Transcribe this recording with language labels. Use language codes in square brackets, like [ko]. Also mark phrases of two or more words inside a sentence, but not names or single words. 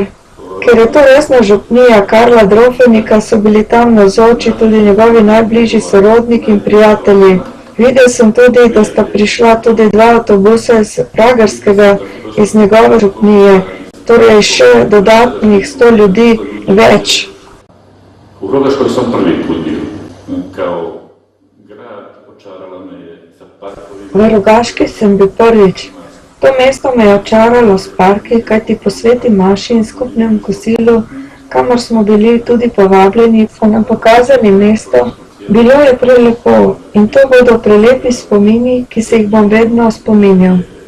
[sl] Ker je to resna župnija Karla Drofenika, so bili tam navzoči tudi njegovi najbližji sorodniki in prijatelji. Videl sem tudi, da sta prišla tudi dva avtobusa iz Pragerskega, iz njegove župnije, torej še dodatnih 100 ljudi več. [hr] U Rogaškoj sam prvi put bio. Kao grad očarala me je za parkovi. [sl] V Rogaški sem bil prvič. To mesto me je očaralo s parki, kajti po sveti maši in skupnem kosilu, kamor smo bili tudi povabljeni, so nam pokazali mesto. Bilo je prelepo in to bodo prelepi spomini, ki se jih bom vedno spominjal.